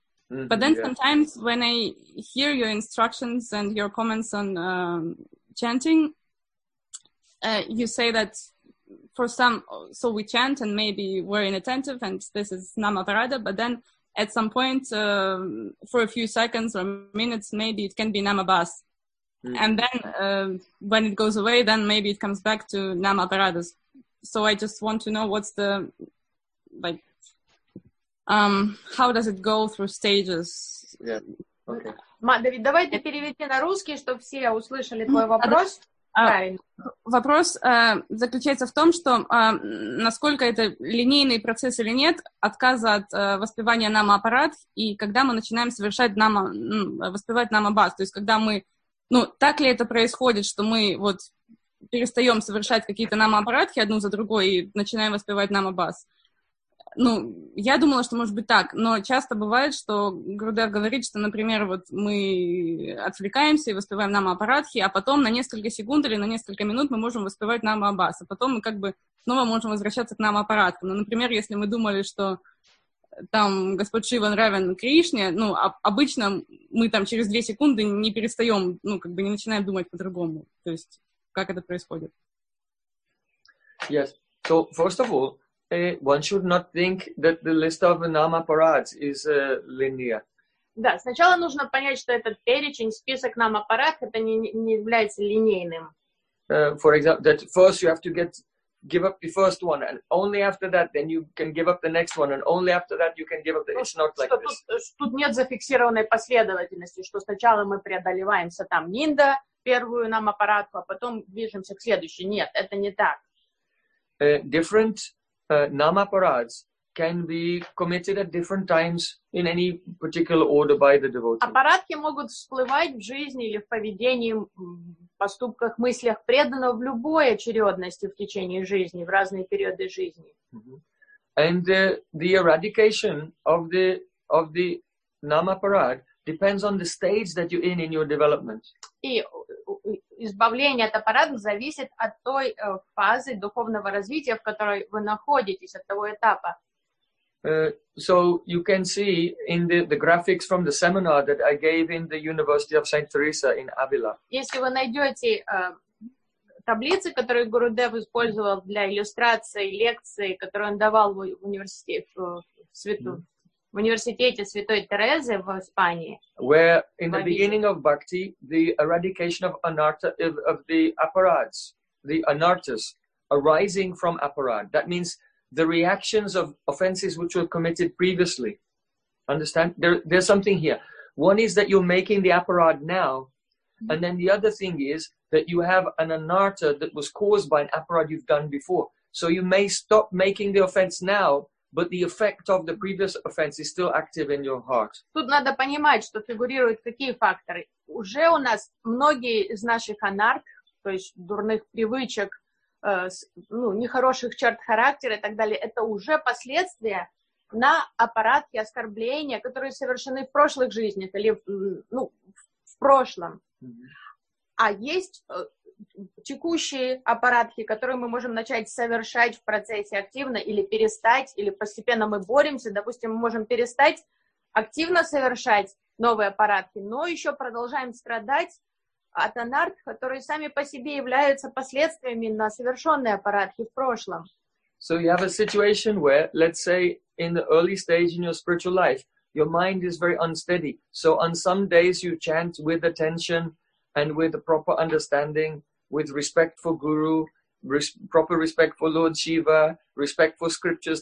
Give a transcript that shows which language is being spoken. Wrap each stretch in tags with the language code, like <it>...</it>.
<en>Mm-hmm, but then sometimes when I hear your instructions and your comments on chanting, you say that for some, so we chant and maybe we're inattentive and this is Namaparadha, but then at some point, for a few seconds or minutes, maybe it can be Namabhas. And then when it goes away, then maybe it comes back to nama paradas. So I just want to know what's the, like, how does it go through stages? Yeah. Okay.</en> <ru>Мадавид, давай ты переведи на русский, чтобы все услышали твой вопрос. Вопрос заключается в том, что насколько это линейный процесс или нет, отказа от воспевания нама-аппарат, и когда мы начинаем совершать нама, воспевать нама-бас, то есть когда мы, ну, так ли это происходит, что мы вот перестаем совершать какие-то нама-аппаратки одну за другой и начинаем воспевать нама-бас. Ну, я думала, что может быть так, но часто бывает, что Грудев говорит, что, например, вот мы отвлекаемся и воспеваем нама апарадхи, а потом на несколько секунд или на несколько минут мы можем воспевать нама аббас, а потом мы как бы снова можем возвращаться к нама аппаратке. Ну, например, если мы думали, что там Господь Шива равен Кришне, ну, обычно мы там через две секунды не перестаем, ну, как бы не начинаем думать по-другому. То есть, как это происходит?</ru> <en>Yes. So, first of all, one should not think that the list of nama parads is linear.</en> <ru>Да, сначала нужно понять, что этот перечень, список нама парад, это не является линейным.</ru> <en>For example, that first you have to give up the first one, and only after that, then you can give up the next one, and only after that you can give up the. It's not like this.</en> <ru>Тут нет зафиксированной последовательности, что сначала мы преодолеваемся там нинда первую нама парадку, а потом движемся к следующей. Нет, это не так.</ru> <en>Different. Nama parads can be committed at different times in any particular order by the devotee.</en> <ru>Аппаратки могут всплывать в жизни или в поведении, поступках, мыслях преданного в любой очередности в течение жизни, в разные периоды жизни.</ru> <en>And the eradication of the nama parad depends on the stage that you're in your development.</en> <ru>И избавление от аппарата зависит от той фазы духовного развития, в которой вы находитесь, от того этапа.</ru> <en>So you can see in the graphics from the seminar that I gave in the University of Saint Teresa in Avila.</en> <ru>Если вы найдете таблицы, которые Гурудев использовал для иллюстрации лекции, которую он давал в университете Святой Терезы в Испании.</ru> <en>Where in the beginning of bhakti, the eradication of anartha of the aparads, the anarthas arising from aparad. That means the reactions of offenses which were committed previously. Understand? There's something here. One is that you're making the aparad now, and then the other thing is that you have an anartha that was caused by an aparad you've done before. So you may stop making the offense now, but the effect of the previous offense is still active in your heart.</en> <ru>Тут надо понимать, что фигурируют какие факторы. Уже у нас многие из наших анарх, то есть дурных привычек, ну, нехороших черт характера и так далее, это уже последствия на аппаратке оскорбления, которые совершены в прошлых жизнях или, ну, в прошлом. А есть текущие аппаратки, которые мы можем начать совершать в процессе активно или перестать, или постепенно мы боремся, допустим, мы можем перестать активно совершать новые аппаратки, но еще продолжаем страдать от анартх, которые сами по себе являются последствиями на совершенные аппаратки в прошлом.</ru> <en>So you have a situation where, let's say, in the early stage in your spiritual life, your mind is very unsteady, so on some days you chant with attention and with a proper understanding, with respect for Guru, proper respect for Lord Shiva, respect for scriptures.</en>